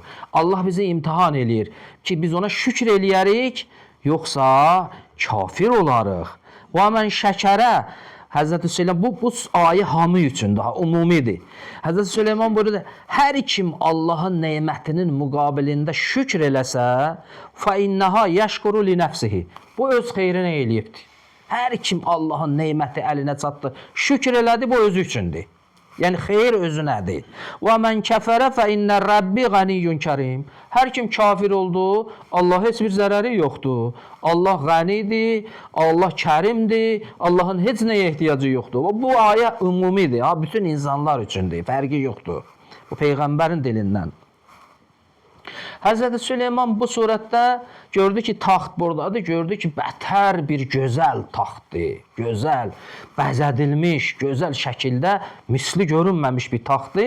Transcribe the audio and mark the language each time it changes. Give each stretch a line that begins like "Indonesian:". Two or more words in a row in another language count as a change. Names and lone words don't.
Azerbaijani: Allah bizi imtihan eləyir ki, biz ona şükür eləyərik, yoxsa kafir olarıq. Və mən şəkərə, Həzrəti Süleyman, bu ayə hamı üçün daha umumidir. Həzrəti Süleyman buyurdu, hər kim Allahın neymətinin müqabilində şükür eləsə,
Arabic: فَاِنَّهَا يَشْكُرُ لِنَفْسِهِ.
Azerbaijani: Bu öz xeyrinə eləyibdir. Hər kim Allahın neyməti əlinə çatdı, şükür elədi, bu özü üçündür. Yəni xeyir özünədir.
Arabic: وَمَنْ كَفَرَ فَاِنَّ رَبِّ غَنِيٌّ كَرِيمٌ.
Azerbaijani: Hər kim kafir oldu, Allah heç bir zərəri yoxdur. Allah qənidir, Allah kərimdir, Allahın heç nəyə ehtiyacı yoxdur. Bu ayə ümumidir, bütün insanlar üçündür, fərqi yoxdur. Bu Peyğəmbərin dilindən. Həzrəti Süleyman bu surətdə gördü ki, taxt buradadır, gördü ki, bətər bir gözəl taxtdır, gözəl, bəzədilmiş, gözəl şəkildə misli görünməmiş bir taxtdır.